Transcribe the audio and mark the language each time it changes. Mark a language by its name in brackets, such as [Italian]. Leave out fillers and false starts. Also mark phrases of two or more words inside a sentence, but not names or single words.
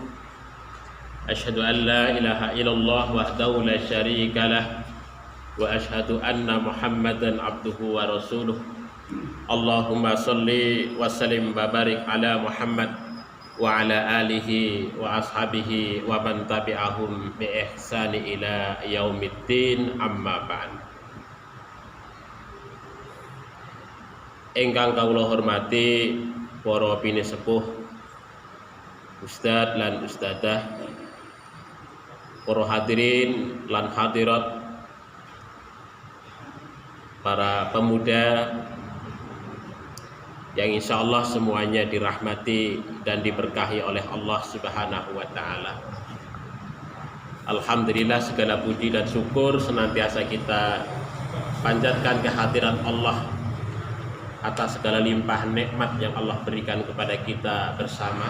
[Arabic] أشهد أن لا إله إلا الله وحده لا شريك له وأشهد أن محمدا عبده ورسوله. اللهم صل وسلم وبارك على محمد وعلى آله وأصحابه ومن تبعهم بإحسان إلى يوم الدين، أما بعد. [Javanese] Ingkang kawula hormati para pinisepuh, ustadz lan ustadzah, para hadirin lan hadirat, para pemuda yang [Arabic] إن شاء الله [Indonesian] semuanya dirahmati dan diberkahi oleh Allah [Arabic] سبحانه وتعالى. [Indonesian] Alhamdulillah, segala puji dan syukur senantiasa kita panjatkan kehadirat Allah atas segala limpah nikmat yang Allah berikan kepada kita bersama.